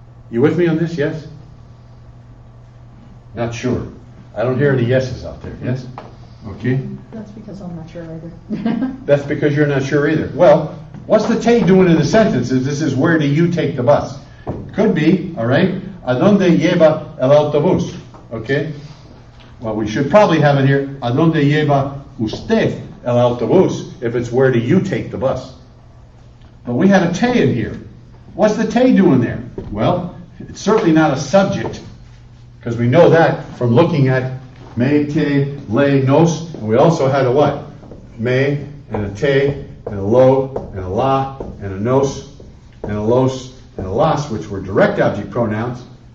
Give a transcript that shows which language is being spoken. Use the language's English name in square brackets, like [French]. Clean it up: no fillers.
[English] You with me on this? Yes? Not sure. I don't hear any yeses out there. Yes? Okay. That's because I'm not sure either. That's because you're not sure either. Well, what's the te doing in the sentence? This is where do you take the bus? Could be, all right? [Spanish] ¿A dónde lleva el autobús? [English] Okay? Well, we should probably have it here. [Spanish] ¿A dónde lleva usted el autobús? [English] If it's where do you take the bus? But we had a te in here. What's the te doing there? Well, it's certainly not a subject, because we know that from looking at me, te, le, nos, and we also had a what? Me, and a te, and a lo, and a la, and a nos, and a los, and a las, which were direct object pronouns.